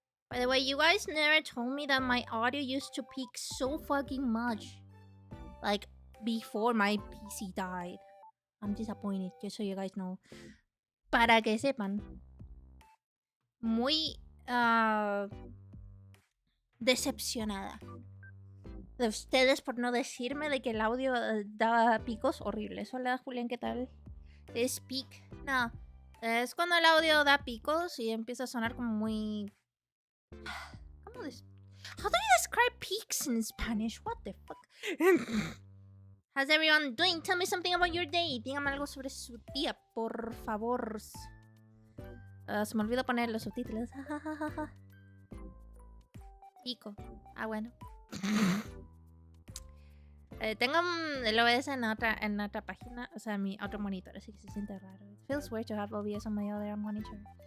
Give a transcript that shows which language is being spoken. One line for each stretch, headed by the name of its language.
English: By the way, you guys never told me that my audio used to peak so fucking much. Like, before my PC died. I'm disappointed, just so you guys know.
Spanish: Para que sepan. Muy decepcionada de ustedes por no decirme de que el audio daba picos horribles. Hola, Julián, ¿qué tal? ¿Es peak? No. Es cuando el audio da picos y empieza a sonar como muy... ¿Cómo
English: How do you describe peaks in Spanish? What the fuck? How's everyone doing? Tell me something about your day.
Spanish: Dígame algo sobre su día, por favor. Se me olvidó poner los subtítulos. Pico. Ah, bueno. Tengo el OBS en otra página, o sea, mi otro monitor, así que se siente raro.
English: It feels weird to have OBS on my other monitor.